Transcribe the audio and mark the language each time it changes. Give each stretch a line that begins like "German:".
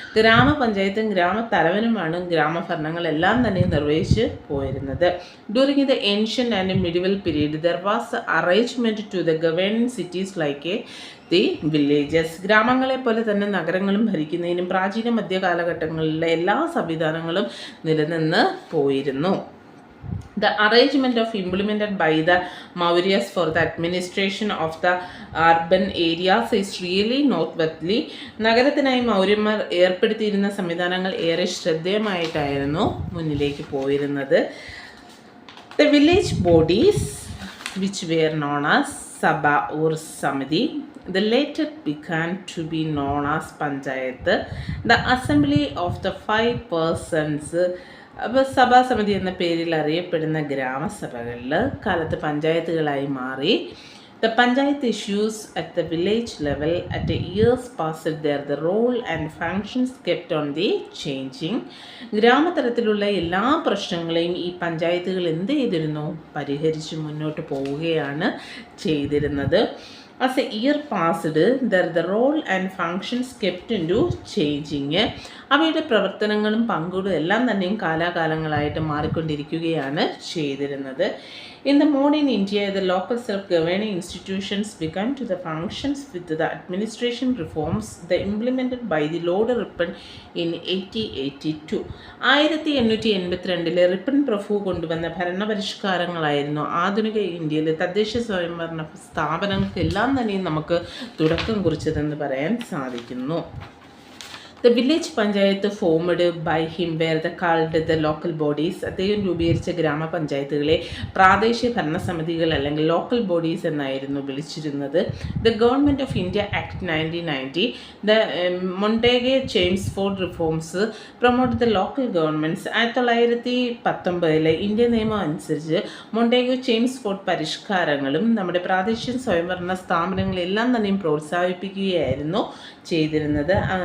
Malayalam: ഗ്രാമപഞ്ചായത്തും ഗ്രാമത്തലവനുമാണ് ഗ്രാമഭരണങ്ങളെല്ലാം തന്നെ നിർവഹിച്ച് പോയിരുന്നത്.
English: During the ancient and medieval period there was arrangement to the governing cities like the villages.
Malayalam: ഗ്രാമങ്ങളെ പോലെ തന്നെ നഗരങ്ങളും ഭരിക്കുന്നതിനും പ്രാചീന മധ്യകാലഘട്ടങ്ങളിലെ എല്ലാ സംവിധാനങ്ങളും നിലനിന്ന് പോയിരുന്നു.
English: The arrangement of implemented by the Mauryas for the administration of the urban areas is really noteworthy.
Malayalam: നഗരത്തിനായി മൗര്യന്മാർ ഏർപ്പെടുത്തിയിരുന്ന സംവിധാനങ്ങൾ ഏറെ ശ്രദ്ധേയമായിട്ടായിരുന്നു മുന്നിലേക്ക് പോയിരുന്നത്.
English: The village bodies which were known as Sabha or Samiti, the later began to be known as Panchayat, the assembly of the 5 persons.
Malayalam: അപ്പോൾ സഭാസമിതി എന്ന പേരിൽ അറിയപ്പെടുന്ന ഗ്രാമസഭകളിൽ കാലത്ത് പഞ്ചായത്തുകളായി മാറി.
English: The panchayat issues at the village level at a years passed there the role and functions kept on the changing.
Malayalam: ഗ്രാമതലത്തിലുള്ള എല്ലാ പ്രശ്നങ്ങളെയും ഈ പഞ്ചായത്തുകൾ എന്ത് ചെയ്തിരുന്നു? പരിഹരിച്ച് മുന്നോട്ട് പോവുകയാണ് ചെയ്തിരുന്നത്.
English: As a year passed, there the role and functions kept into changing.
Malayalam: അവയുടെ പ്രവർത്തനങ്ങളും പങ്കുകളും എല്ലാം തന്നെയും കാലാകാലങ്ങളായിട്ട് മാറിക്കൊണ്ടിരിക്കുകയാണ് ചെയ്തിരുന്നത്.
English: In the modern India, the local self-governing institutions began to the functions with the administration reforms that implemented by the Lord Ripon in 1882.
Malayalam: 1882 Ripon പ്രഭു കൊണ്ടുവന്ന ഭരണപരിഷ്കാരങ്ങളായിരുന്നു ആധുനിക ഇന്ത്യയിലെ തദ്ദേശ സ്വയംഭരണ സ്ഥാപനങ്ങൾക്കെല്ലാം തന്നെയും നമുക്ക് തുടക്കം കുറിച്ചതെന്ന് പറയാൻ സാധിക്കുന്നു.
English: The village panchayat formed by him were called the local bodies.
Malayalam: അദ്ദേഹം രൂപീകരിച്ച ഗ്രാമപഞ്ചായത്തുകളെ പ്രാദേശിക ഭരണസമിതികൾ അല്ലെങ്കിൽ ലോക്കൽ ബോഡീസ് എന്നായിരുന്നു വിളിച്ചിരുന്നത്.
English: The government of India act 1990, the Montagu Chelmsford reforms promote the local governments.
Malayalam: 1919 India നിയമം അനുസരിച്ച് മൊണ്ടേഗെ ചേംസ്ഫോർഡ് പരിഷ്കാരങ്ങളും നമ്മുടെ പ്രാദേശിക സ്വയംഭരണ സ്ഥാപനങ്ങളെല്ലാം തന്നെയും പ്രോത്സാഹിപ്പിക്കുകയായിരുന്നു ചെയ്തിരുന്നത്.